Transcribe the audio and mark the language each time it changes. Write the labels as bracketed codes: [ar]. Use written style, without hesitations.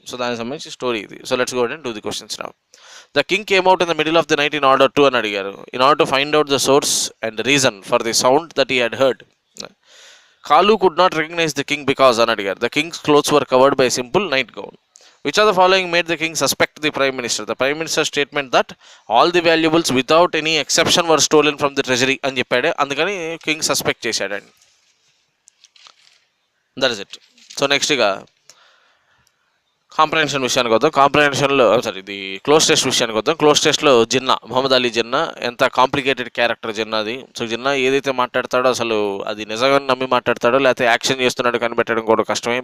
[te] So దానికి సంబంధించి story ఇది. [en] So let's go and do the questions now. The king came out in the middle of the night in order to [te] అని అడిగారు. [en] In order to find out the source and reason for the sound that he had heard. Kalu could not recognise the king because [te] అని అడిగారు. [en] The king's clothes were covered by simple night gown. Which of the following made the king suspect the prime minister? The prime minister's statement that all the valuables without any exception were stolen from the treasury [te] అని చెప్పాడు. అందుకని king suspect చేశాడండి. [en] That is it. [te] So నెక్స్ట్గా comprehension విషయానికి వద్దాం. కాంప్రహెన్షన్లో ఇది cloze test విషయానికి వద్దాం. Close టెస్ట్లో జిన్నా, మొహమ్మద్ అలీ జిన్నా ఎంత కాంప్లికేటెడ్ క్యారెక్టర్ జిన్నాది. సో జిన్నా ఏదైతే మాట్లాడతాడో అసలు అది నిజంగా నమ్మి మాట్లాడతాడో లేకపోతే యాక్షన్ చేస్తున్నాడో కనిపెట్టడం కూడా కష్టమే.